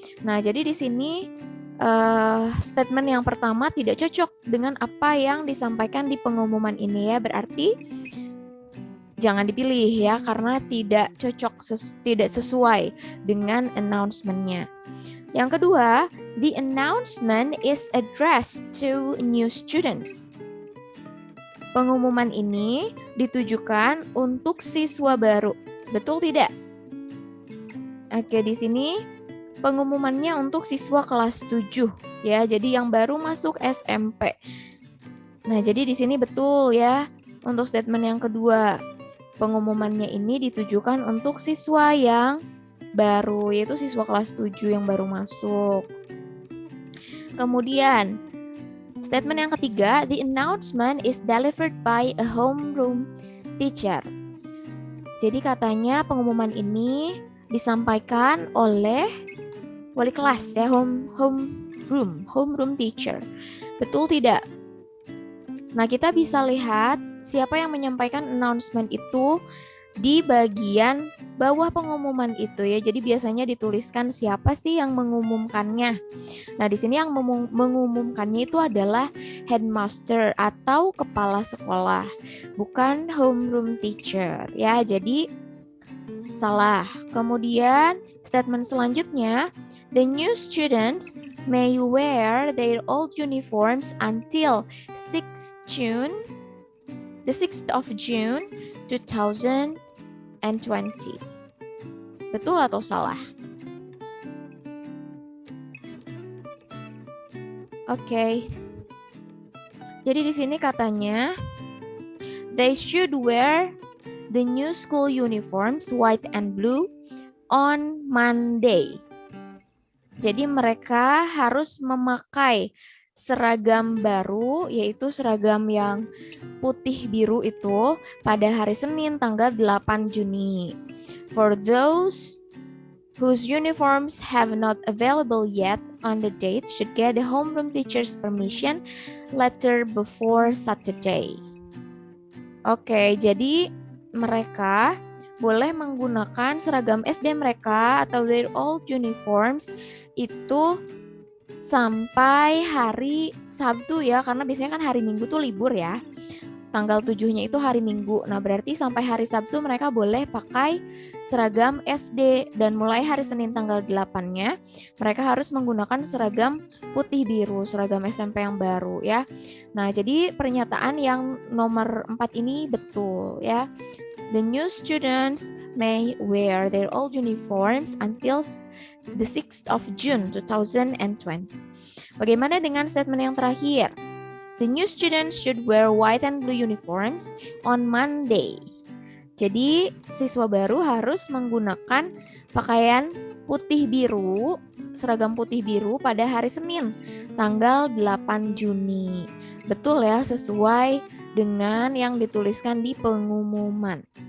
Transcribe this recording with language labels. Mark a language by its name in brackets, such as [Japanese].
[Indonesian] Nah, jadi di sini statement yang pertama tidak cocok dengan apa yang disampaikan di pengumuman ini ya, berarti jangan dipilih ya karena tidak cocok, tidak sesuai dengan announcement-nya. Yang kedua, [English] the announcement is addressed to new students. [Indonesian] Pengumuman ini ditujukan untuk siswa baru. Betul tidak? Oke, di sini pengumumannya untuk siswa kelas 7 ya. Jadi yang baru masuk SMP. Nah, jadi di sini betul ya. Untuk statement yang kedua, pengumumannya ini ditujukan untuk siswa yang baru, yaitu siswa kelas 7 yang baru masuk. Kemudian, statement yang ketiga, [English] the announcement is delivered by a homeroom teacher. [Indonesian] Jadi katanya pengumuman ini disampaikan oleh wali kelas ya, homeroom teacher. Betul tidak? Nah, kita bisa lihat siapa yang menyampaikan announcement itu di bagian bawah pengumuman itu ya. Jadi biasanya dituliskan siapa sih yang mengumumkannya. Nah, di sini yang mengumumkannya itu adalah headmaster atau kepala sekolah, bukan homeroom teacher ya. Jadi salah. Kemudian statement selanjutnya, [English] the new students may wear their old uniforms until 6th June, the 6th of June 2020. [Indonesian] Betul atau salah? Oke. Jadi di sini katanya [English] they should wear the new school uniforms white and blue on Monday. [Indonesian] Jadi mereka harus memakai seragam baru, yaitu seragam yang putih biru itu pada hari Senin tanggal 8 Juni. [English] For those whose uniforms have not available yet on the date should get the homeroom teacher's permission letter before Saturday. [Indonesian] Oke, jadi mereka boleh menggunakan seragam SD mereka atau [English] their old uniforms [Indonesian] itu sampai hari Sabtu ya, karena biasanya kan hari Minggu tuh libur ya. Tanggal 7-nya itu hari Minggu. Nah, berarti sampai hari Sabtu mereka boleh pakai seragam SD dan mulai hari Senin tanggal 8-nya mereka harus menggunakan seragam putih biru, seragam SMP yang baru ya. Nah, jadi pernyataan yang nomor 4 ini betul ya. [English] The new students may wear their old uniforms until the 6th of June 2020. [Indonesian] Bagaimana dengan statement yang terakhir? [English] The new students should wear white and blue uniforms on Monday. [Indonesian] Jadi siswa baru harus menggunakan pakaian putih biru, seragam putih biru pada hari Senin, tanggal 8 Juni. Betul ya, sesuai dengan yang dituliskan di pengumuman.